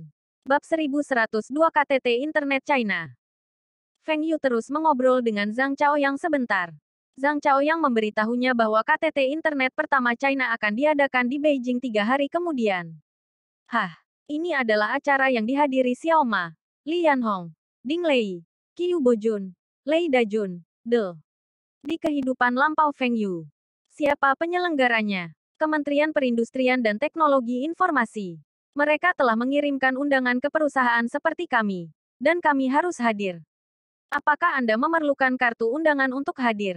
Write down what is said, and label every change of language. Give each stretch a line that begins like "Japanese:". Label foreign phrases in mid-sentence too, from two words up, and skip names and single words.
Indonesian: Bab 1102 KTT Internet China. Feng Yu terus mengobrol dengan Zhang Chao yang sebentar. Zhang Chao yang memberitahunya bahwa KTT Internet pertama China akan diadakan di Beijing 3 hari kemudian. Ini adalah acara yang dihadiri Xiao Ma, Li Yanhong, Ding Lei, Qiu Bojun, Lei Dajun, Di kehidupan lampau Feng Yu. Siapa penyelenggaranya? Kementerian Perindustrian dan Teknologi Informasi. Mereka telah mengirimkan undangan ke perusahaan seperti kami. Dan kami harus hadir. Apakah Anda memerlukan kartu undangan untuk hadir?